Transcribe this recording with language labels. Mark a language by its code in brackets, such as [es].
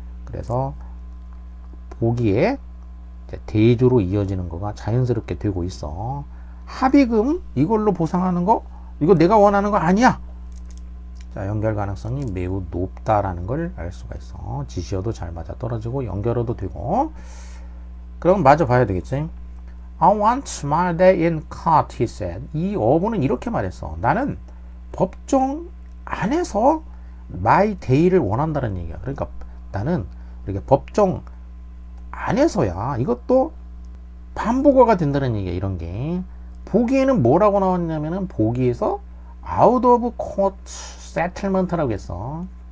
[ko] 그래서 보기에 대조로 이어지는 거가 자연스럽게 되고 있어. 합의금 이걸로 보상하는 거 이거 내가 원하는 거 아니야. 자, 연결 가능성이 매우 높다라는 걸 알 수가 있어. 지시어도 잘 맞아 떨어지고 연결어도 되고. 그럼 마저 봐야 되겠지. [en] I want my day in court, he said. [ko] 이 어부는 이렇게 말했어. 나는 법정 안에서 my day를 원한다는 얘기야. 그러니까 나는 이렇게 법정 안에서야. 이것도 반복어가 된다는 얘기야. 이런 게. 보기에는 뭐라고 나왔냐면은 보기에서 [en] out of court settlement [ko] 라고 했어.